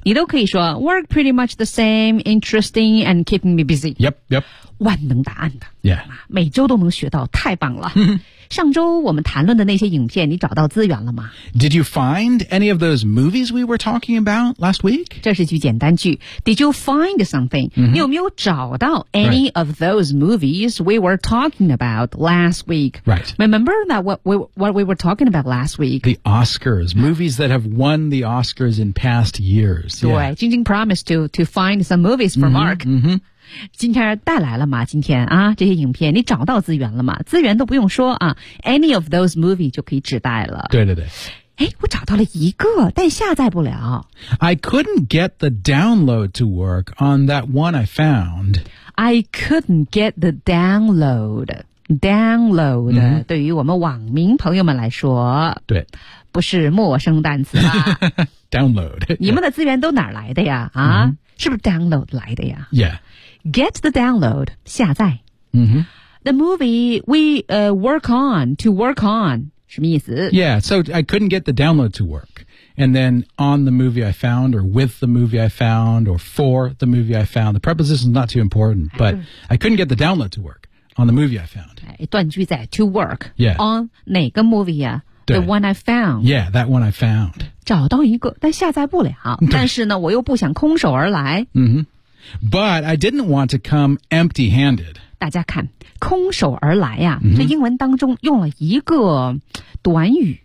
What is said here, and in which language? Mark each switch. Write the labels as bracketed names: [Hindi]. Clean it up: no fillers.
[Chinese] 你都可以说 [English] work pretty much the same, interesting and keeping me busy. Yep, yep. [Chinese] 万能答案的。 [English] Yeah. [Chinese] 每周都能学到太棒了。上周我们谈论的那些影片你找到资源了吗 [English] Did you find any of those movies we were talking about last week? [Chinese] 这是句简单句 [English] Did you find something?、 Mm-hmm. [Chinese] 你有没有找到 any、 [English] right. of those movies we were talking about last week? Right. Remember that what we were talking about last week? The Oscars. Movies that have won the Oscars in past years. 对，晶晶 promised to find some movies for Mark. Mm-hmm. [Chinese] 今天带来了吗今天啊这些影片你找到资源了吗资源都不用说啊 [English] any of those movies [Chinese] 就可以指代了。对对对。诶我找到了一个但下载不了。 [English] I couldn't get the download to work on that one I found. I couldn't get the download. Download,、mm-hmm. [Chinese] 对于我们网民朋友们来说。对。不是陌生单词吧。 [English] download. [Chinese] 你们的资源都哪来的呀啊、mm-hmm. 是不是 download 来的呀 [English] ?Yeah. Get the download, 下载。 Mm-hmm. The movie we、work on, to work on, [Chinese] 什么意思 [English] Yeah, so I couldn't get the download to work. And then on the movie I found, or with the movie I found, or for the movie I found, the preposition is not too important, but I couldn't get the download to work on the movie I found. [Chinese] 断句在 to work,、 [English] yeah. on [Chinese] 哪个 [English] movie 啊The one I found. Yeah, that one I found. [Chinese] 找到一个但下载不了但是呢我又不想空手而来。 Mm-hmm. [English] But I didn't want to come empty-handed. [Chinese] 大家看，空手而来呀、啊 mm-hmm. 这英文当中用了一个短语。